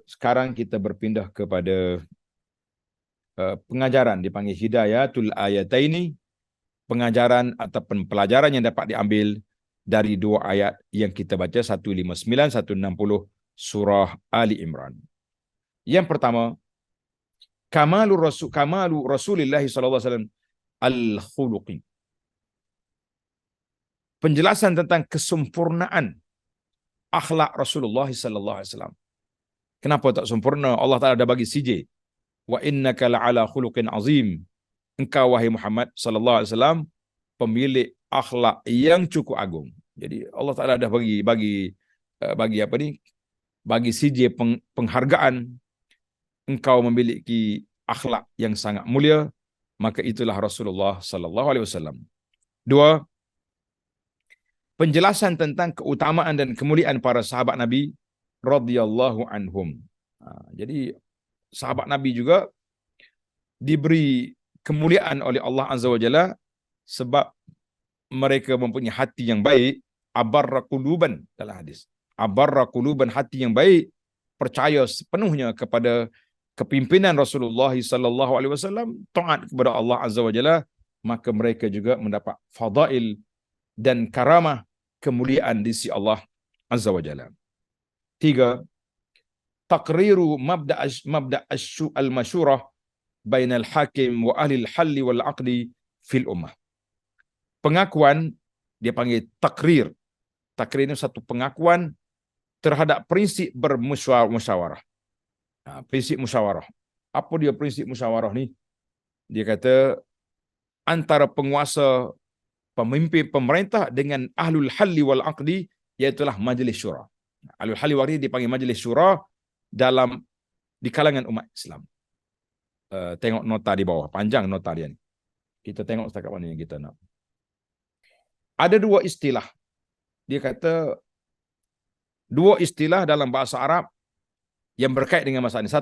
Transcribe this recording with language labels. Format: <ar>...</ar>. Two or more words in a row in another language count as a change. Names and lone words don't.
<ms>Sekarang kita berpindah kepada pengajaran dipanggil</ms> <ar>هداية الآيتين,</ar> <ms>pengajaran ataupun pelajaran yang dapat diambil dari dua ayat yang kita baca 159 160 surah Ali Imran. Yang pertama,</ms> <ar>كمال رسول الله صلى الله عليه وسلم الخلقي.</ar> <ms>Penjelasan tentang kesempurnaan akhlak Rasulullah</ms> <ar>صلى الله عليه وسلم.</ar> <ms>Kenapa tak sempurna? Allah Taala dah bagi CJ.</ms> <ar>وإنك لعلى خلق عظيم.</ar> <ms>Engkau wahai Muhammad</ms> <ar>صلى الله عليه وسلم</ar> <ms>pemilik akhlak yang cukup agung. Jadi Allah Taala dah bagi CJ penghargaan. Engkau memiliki akhlak yang sangat mulia, maka itulah Rasulullah</ms> <ar>صلى الله عليه وسلم.</ar> <ms>Dua, penjelasan tentang keutamaan dan kemuliaan para sahabat Nabi</ms> <ar>رضي الله عنهم.</ar> <ms>Jadi sahabat Nabi juga diberi kemuliaan oleh Allah</ms> <ar>عز وجل</ar> <ms>sebab mereka mempunyai hati yang baik,</ms> <ar>أبر قلوبا</ar> <ms>dalam hadis.</ms> <ar>أبر قلوبا,</ar> <ms>hati yang baik, percaya sepenuhnya kepada kepimpinan Rasulullah</ms> <ar>صلى الله عليه وسلم,</ar> <ms>taat kepada Allah</ms> <ar>عز وجل,</ar> <ms>maka mereka juga mendapat fadail dan karamah, kemuliaan di sisi Allah</ms> <ar>عز وجل. 3, تقرير مبدأ المشورة بين الحاكم وأهل الحل والعقد في الأمة.</ar> <ms>Pengakuan, dia panggil takrir. Takrir ini satu pengakuan terhadap prinsip bermusyawarah. Prinsip musyawarah. Apa dia prinsip musyawarah ni? Dia kata antara penguasa, pemimpin pemerintah dengan</ms> <ar>أهل الحل والعقد,</ar> <ms>iaitulah majlis syura.</ms> <ar>أهل الحل والعقد</ar> <ms>dipanggil majlis syura di kalangan umat Islam. Tengok nota di bawah, panjang nota dia ni. Kita tengok setakat mana yang kita nak. Ada dua istilah. Dia kata dua istilah dalam bahasa Arab yang berkait dengan masalah ini.</ms>